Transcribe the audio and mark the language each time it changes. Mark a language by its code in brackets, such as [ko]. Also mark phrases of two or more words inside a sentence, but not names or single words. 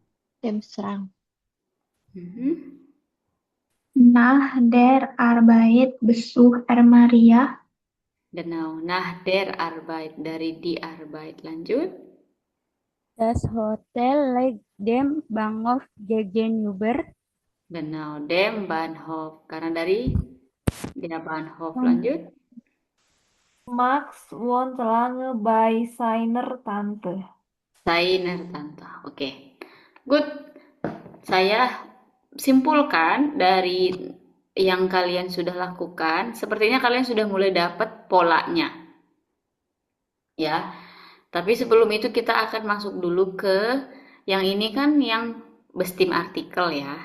[de] Nach der Arbeit besucht Maria Genau. Nach der Arbeit. Dari die Arbeit. Lanjut. Das Hotel liegt dem Bahnhof gegenüber. Genau. Dem Bahnhof. [id] Karena dari [de] der Bahnhof. [id] Lanjut. [de] Max wohnt lange bei seiner Tante. Seiner Tante. Oke. Good. [id] Saya simpulkan dari yang kalian sudah lakukan, sepertinya kalian sudah mulai dapat polanya. Ya. Tapi sebelum itu kita akan masuk dulu ke yang ini kan yang bestim artikel ya.